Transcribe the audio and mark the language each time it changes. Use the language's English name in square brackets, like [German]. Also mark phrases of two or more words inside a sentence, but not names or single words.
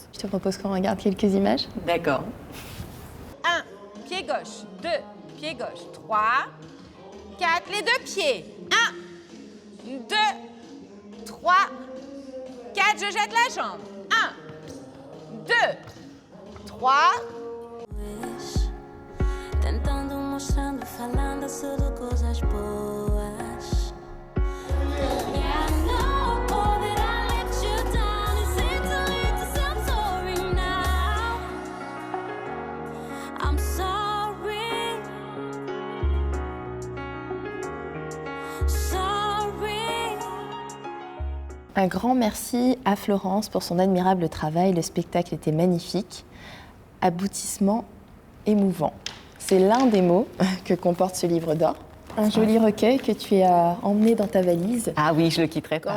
[French] Je te propose qu'on regarde quelques images. D'accord. 1, pied gauche, 2, pied gauche, 3, 4, les deux pieds. 1, 2, 3, 4, je jette la jambe. 1, 2, 3. [Portuguese] Tentando, mostrando, falando sobre coisas boas. [English] Yeah, no, oh, that I let you down. It's too late to say I'm sorry now. I'm sorry. Sorry. [French] Un grand merci à Florence pour son admirable travail. Le spectacle était magnifique. Aboutissement émouvant. C'est l'un des mots que comporte ce livre d'or. Un joli recueil que tu as emmené dans ta valise Ah oui, je le quitterai pas.